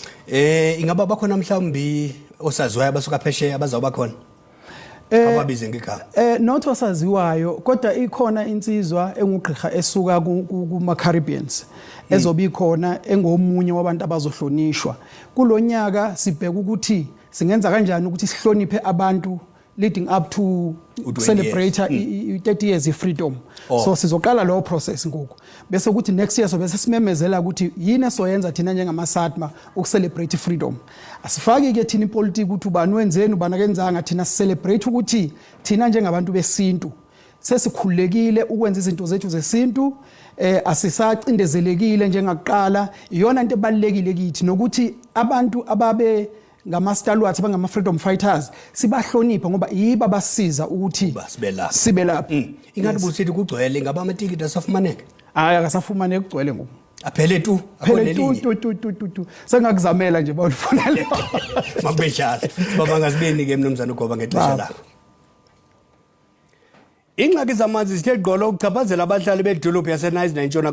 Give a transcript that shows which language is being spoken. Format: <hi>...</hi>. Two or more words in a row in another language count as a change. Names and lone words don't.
<xh>ingaba bakhona mhlawumbi osaziwayo abasuka phesheya abazawuba khona ababize ngegama</xh> <zu>not osaziwayo kodwa ikhona insizwa engugqirha esuka kuma Caribbeans ezobi khona engomunye wabantu abazohlonishwa kulonyaka sibheka ukuthi singenza kanjani ukuthi sihloniphe abantu</zu> <en>leading up to celebrate 30 years freedom</en> <zu>so sizoqala lo process ngoku bese ukuthi next</zu> <en>year so</en> <zu>bese simemezela ukuthi yini esoyenza thina njengama-SABC ukucelebrate freedom asifaki ke thina ipolitiki ukuthi ubani wenzeni ubani akenzanga thina celebrate ukuthi thina njengabantu besintu sesikhululekile ukwenza izinto zethu zesintu asisacindezelekile njengakuqala iyona into ebalekile kithi nokuthi abantu ababe ngama-stalwarts abangama-freedom fighters sibahlonipha ngoba yibo abasiza ukuthi sibe lapha</zu> <xh>ingathi busithi kugcwele ngaba amatikiti asafumaneka hayi akasafumaneki kugcwele ngoku aphele tu sengakuzamela nje bawulifuna le makube njalo baba ngazibeni ke mnumzana uGoba ngexesha lakho ingxaki zamanzi zithe gqolo ukuchaphazela abahlali bedolophu yaseNice nentshona</xh>